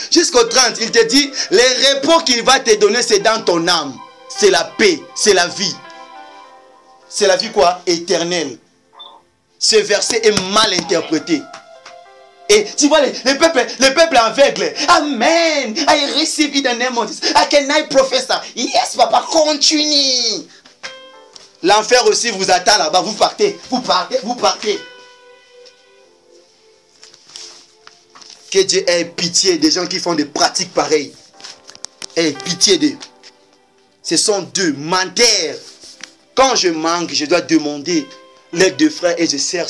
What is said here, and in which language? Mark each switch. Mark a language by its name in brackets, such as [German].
[French] Jusqu'au 30, il te dit, le repos qu'il va te donner, c'est dans ton âme. C'est la paix, c'est la vie. C'est la vie quoi? Éternelle. Ce verset est mal interprété. Et tu vois, le peuple aveugle. Amen. [English] I receive in the name of Jesus. I can I profess. Yes, papa, continue. [French] L'enfer aussi vous attend là-bas. Vous partez, vous partez, vous partez. Que Dieu ait pitié des gens qui font des pratiques pareilles. Ait pitié d'eux. Ce sont deux menteurs. Quand je manque, je dois demander l'aide de frères et de sœurs.